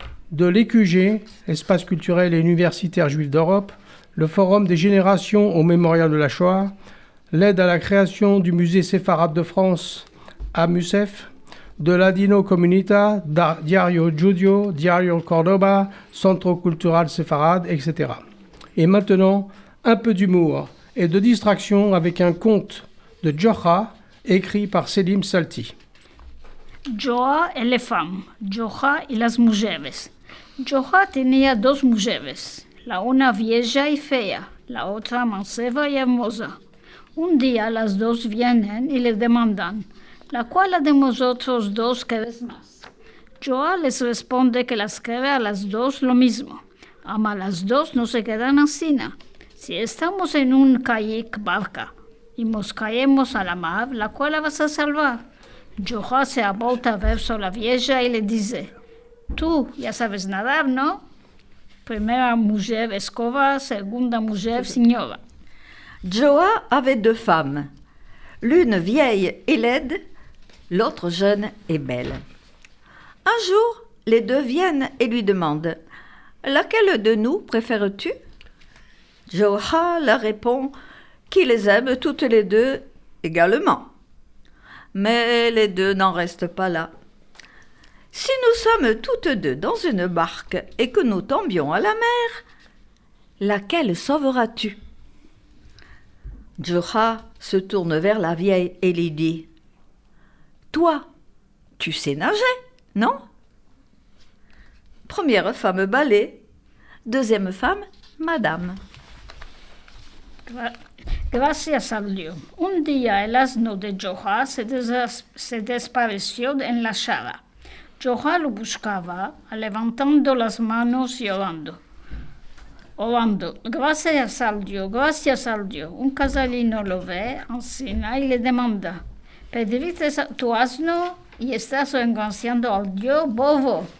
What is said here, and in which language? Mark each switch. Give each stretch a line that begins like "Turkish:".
French: De l'EQG, Espace culturel et universitaire juif d'Europe, le Forum des générations au mémorial de la Shoah, l'aide à la création du musée séfarade de France à MUSEF, de Ladino Comunita, Diario Judio, Diario Cordoba, Centro Cultural Séfarade, etc. Et maintenant, un peu d'humour et de distraction avec un conte de Jocha, écrit par Selim Salti.
Ladino: Joa y las femmes, Joa y las mujeres. Joa tenía dos mujeres, la una vieja y fea, la otra manceba y hermosa. Un día las dos vienen y le demandan, ¿la cual de vosotros dos queréis más? Joa les responde que las quiere a las dos lo mismo. Ama a las dos no se quedan así. Si estamos en un kayak barca y nos caemos a la mar, ¿la cual vas a salvar? Joa se ha vuelto a ver a la vieja y le dice, tú ya sabes nadar, ¿no? Primera mujer escoba, segunda mujer señora.
French: Joa avait deux femmes, l'une vieille et laide, l'autre jeune et belle. Un jour, les deux viennent et lui demandent « Laquelle de nous préfères-tu » Joa leur répond qu'il les aime toutes les deux également. Mais les deux n'en restent pas là. « Si nous sommes toutes deux dans une barque et que nous tombions à la mer, laquelle sauveras-tu » Joa se tourne vers la vieille et lui dit « Toi, tu sais nager, non ?» Première femme balai, deuxième femme madame.
Ladino: Gracias a Dios. Un día el asno de Joa se desapareció en la chara. Joa lo buscaba, levantando las manos y orando. Gracias al Dios. Un casalino lo ve, encina y le demanda, ¿pediste tu asno y estás engañando al Dios bobo?